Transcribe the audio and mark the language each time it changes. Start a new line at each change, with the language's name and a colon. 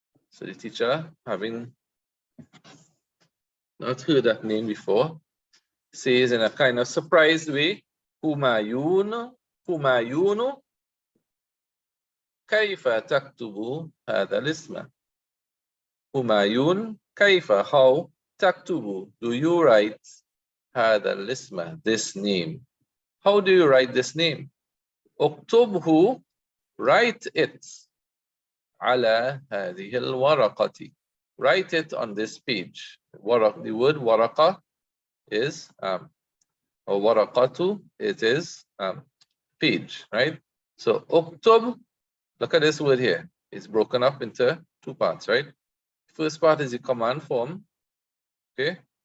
English: So the teacher, having not heard that name before, says in a kind of surprised way, Humayun, Humayun,
Arabic: kaifa taktubu hadha al-isma?
English: Humayun, kaifa, how, taktubu, do you write
Arabic: هذا الاسم,
English: this name. How do you write this name?
Arabic: اكتبه,
English: write it
Arabic: على هذه الورقة.
English: Write it on this page. The word ورقة is or ورقة, it is page, right? So اكتب, look at this word here. It's broken up into two parts, right? First part is the command form. Okay.